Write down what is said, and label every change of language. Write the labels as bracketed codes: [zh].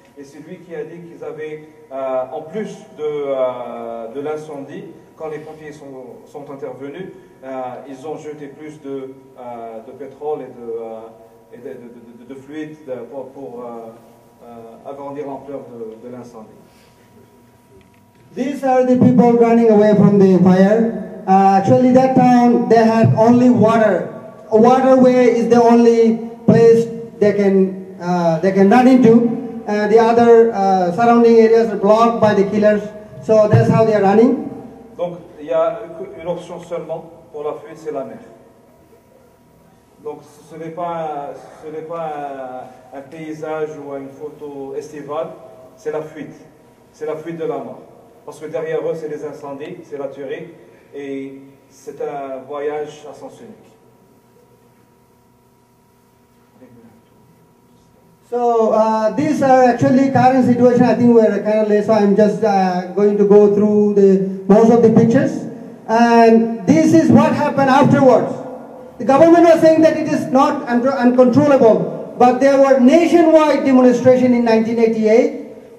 [fr] Et c'est lui qui a dit qu'ils avaient, en plus de l'incendie, quand les pompiers sont intervenus, ils ont jeté plus de pétrole et de fluide pour agrandir l'ampleur de l'incendie. [en] These are the people running away from the fire. Actually, that town, they had only water. A waterway is the only place they can run into. The other surrounding areas are blocked by the killers. So that's how they are running. [fr] Donc il y a une option seulement pour la fuite, c'est la mer. Donc ce n'est pas un paysage ou une photo estivale, c'est la fuite. C'est la fuite de la mort. Parce que derrière eux, c'est les incendies, c'est la tuerie, et c'est un voyage à sens unique. [en] So these are actually current situation. I think we're kind of late, so I'm just going to go through most of the pictures. And this is what happened afterwards. The government was saying that it is not uncontrollable, but there were nationwide demonstration in 1988.